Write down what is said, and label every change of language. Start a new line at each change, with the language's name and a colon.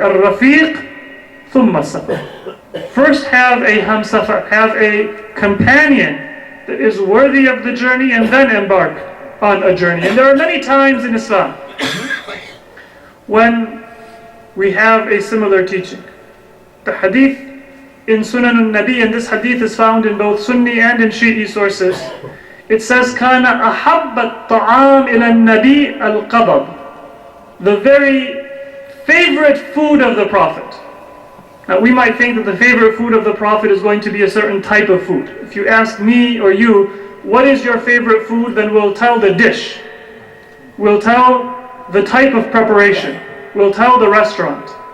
Arabic: Al-Rafiq thumma safar.
English: First have a hamsafar, have a companion that is worthy of the journey, and then embark on a journey. And there are many times in Islam when we have a similar teaching. The hadith in Sunan al-Nabi, and this hadith is found in both Sunni and in Shi'i sources. It says,
Arabic: كَانَ أَحَبَّ الطَّعَامِ إِلَى النَّبِي الْقَبَض.
English: the very favorite food of the Prophet. Now we might think that the favorite food of the Prophet is going to be a certain type of food. If you ask me or you, what is your favorite food, then we'll tell the dish. We'll tell the type of preparation. We'll tell the restaurant.